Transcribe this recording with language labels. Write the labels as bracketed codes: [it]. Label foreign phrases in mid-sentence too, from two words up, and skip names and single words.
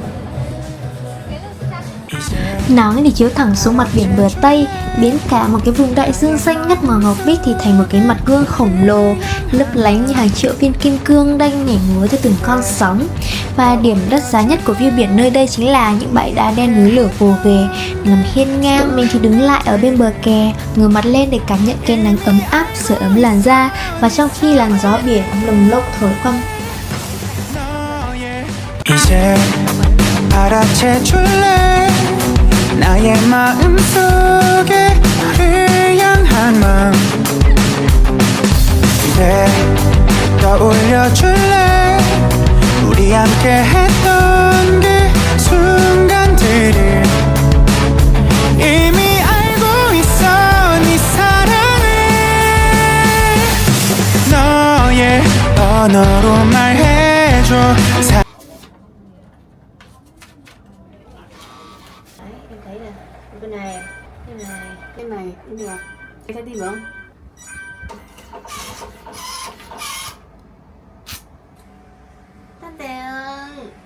[vi] Nắng thì chiếu thẳng xuống mặt biển bờ Tây, biến cả một cái vùng đại dương xanh ngắt màu ngọc bích thì thành một cái mặt gương khổng lồ, lấp lánh như hàng triệu viên kim cương đang nhảy múa theo từng con sóng. Và điểm đắt giá nhất của view biển nơi đây chính là những bãi đá đen núi lửa gồ ghề nằm hiên ngang. Tụi mình thì đứng lại ở bên bờ kè, ngửa mặt lên để cảm nhận cái nắng ấm áp sưởi ấm làn da, và trong khi làn gió biển lồng lộng thổi qua [ko] 이제 알아채줄래 나의 마음속에 너를 향한 마음 그대 떠올려줄래 우리 함께 했던 그 순간들을 이미 알고 있어 네 사랑을 너의 언어로 말해줘 [vi] Em thấy nè, bên này, cái này cũng được. Em thấy đi được không? Tante.